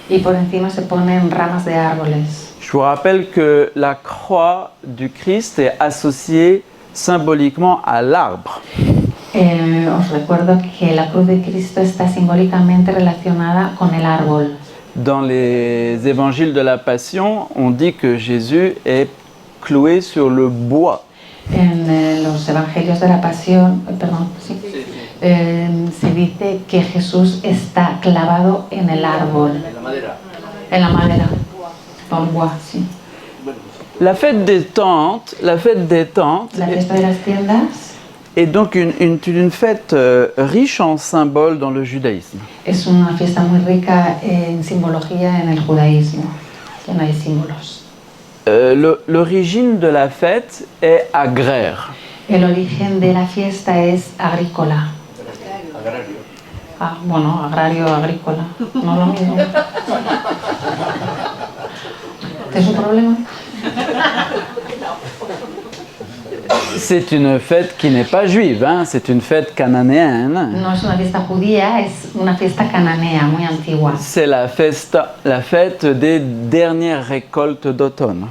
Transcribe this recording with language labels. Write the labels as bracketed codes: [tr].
[es] Y por encima se ponen ramas de árboles. [fr] Je vous rappelle que la croix du Christ est associée symboliquement à l'arbre. [es] Os recuerdo que la cruz de Cristo está simbólicamente relacionada con el árbol. [fr] Dans les évangiles de la Passion, on dit que Jésus est cloué sur le bois. [es] En los evangelios de la pasión, perdón, sí, se dice que Jesús está clavado en el árbol, La madera. en la madera, [fr] dans le bois, [es] sí. [fr] La fête des tentes [es] La fiesta de las tiendas [fr] est donc une fête riche en symboles dans le judaïsme. [es] es una fiesta muy rica en simbología en el judaísmo, llena de símbolos. [fr] L'origine de la fête est agraire. [es] El origen de la fiesta es agrícola. Agrario. Ah, bueno, agrario, agrícola, no lo mismo. ¿Es un problema? [fr] C'est une fête qui n'est pas juive, hein, c'est une fête cananéenne. [es] No es una fiesta judía, es una fiesta cananea, muy antigua. [fr] C'est la fête des dernières récoltes d'automne.